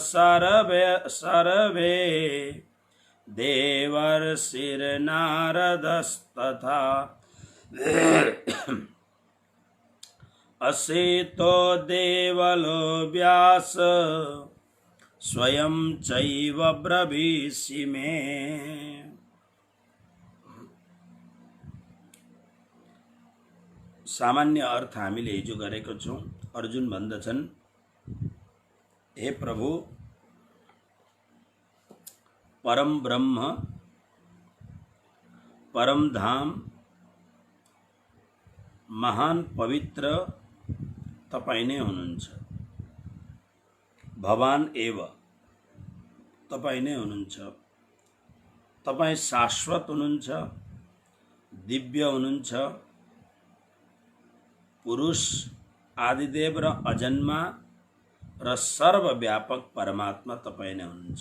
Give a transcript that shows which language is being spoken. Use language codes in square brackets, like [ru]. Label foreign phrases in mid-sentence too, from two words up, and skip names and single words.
[sa] सर्वे देवर्षिर्नारदस्तथा असितो देवलो व्यास स्वयं चैव ब्रवीषि मे। [ne] सामान्य अर्थ हामीले हिजो गरेको छौँ। अर्जुन भन्दछन्, हे प्रभु, परम ब्रह्म परम धाम महान पवित्र तपाईं नै हुनुहुन्छ। [sa] भवान एव [ne] तपाईं नै हुनुहुन्छ। तपाईं शाश्वत हुनुहुन्छ, दिव्य हुनुहुन्छ, पुरुष आदिदेव र अजन्मा र सर्वव्यापक परमात्मा तपाईं नै हुनुहुन्छ।